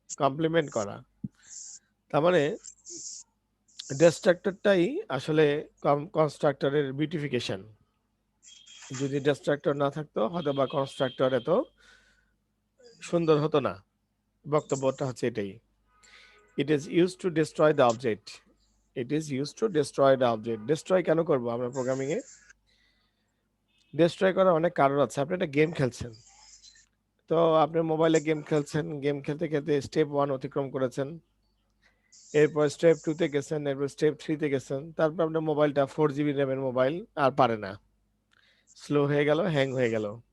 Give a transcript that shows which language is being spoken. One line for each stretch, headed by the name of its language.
Bangla: Complement করা, তার মানে এড্রেস স্ট্রাকচারটাই আসলে কনস্ট্রাক্টরের বিউটিফিকেশন। যদি এড্রেস স্ট্রাকচার না থাকতো হয়তো বা কনস্ট্রাক্টর এত সুন্দর হতো না। বক্তব্যটা হচ্ছে এটাই।
English: It is used to destroy the object. It is used to destroy the object.
Bangla: Destroy কেন করব আমরা প্রোগ্রামিং এ? ডিস্ট্রয় করার অনেক কারণ আছে। আপনি একটা গেম খেলছেন, তো আপনি মোবাইলে গেম খেলছেন, গেম খেলতে খেলতে স্টেপ 1 অতিক্রম করেছেন, এরপর স্টেপ 2 তে গেছেন, এরপর স্টেপ 3 তে গেছেন, তারপর আপনার মোবাইলটা 4 GB র্যামের মোবাইল আর পারে না, স্লো হয়ে গেল, হ্যাং হয়ে গেল।